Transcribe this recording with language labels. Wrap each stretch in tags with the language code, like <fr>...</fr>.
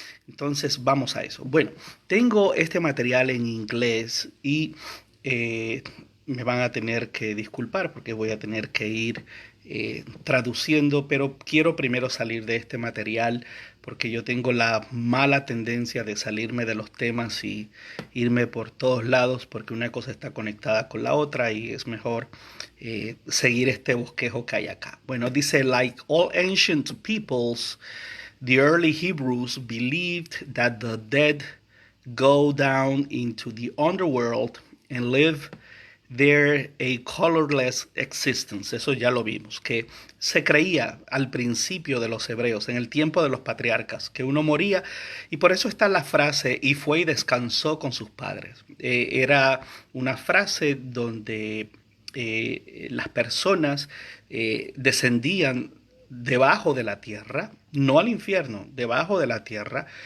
<es>Entonces vamos a eso. Bueno, tengo este material en inglés y eh, me van a tener que disculpar porque voy a tener que ir traduciendo, pero quiero primero salir de este material porque yo tengo la mala tendencia de salirme de los temas y irme por todos lados porque una cosa está conectada con la otra y es mejor seguir este bosquejo que hay acá. Bueno, dice,</es> <en>like all ancient peoples, the early Hebrews believed that the dead go down into the underworld and live there a colorless existence.</en> <es>Eso ya lo vimos, que se creía al principio de los hebreos, en el tiempo de los patriarcas, que uno moría y por eso está la frase y fue y descansó con sus padres. Era una frase donde las personas descendían debajo de la tierra, no al infierno, debajo de la tierra.</es>